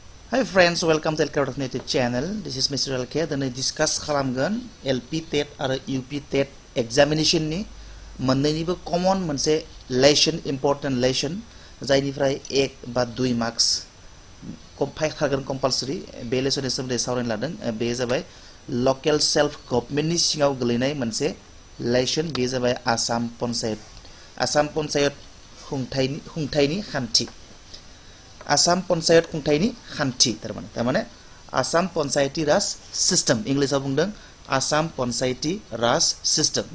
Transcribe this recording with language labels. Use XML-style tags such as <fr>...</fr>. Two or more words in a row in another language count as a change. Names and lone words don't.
<en>Hi friends, welcome to TET channel. This is Mr. LK. Then I discuss</en> <brx>खालामगोन LP TET आरो UP TET examination नि मोननैनिबो common मोनसे lesson,</brx> <en>important lesson</en> <brx>जायनिफ्राय 1 बा 2 marks फैखागोन compulsory बे lesson नि सोमोन्दै सावरायनो लादों बे जाबाय</brx> <en>local self government</en> <brx>नि सिङाव गोलैनाय मोनसे lesson बे जाबाय आसाम पन्चायत खुंथायनि खान्थि आसाम पन्चायत खुंथायनि खान्थि तारमाने आसाम पन्चायती राज सिस्टम इंग्लिशआव बुंदों आसाम पन्चायती राज सिस्टम</brx>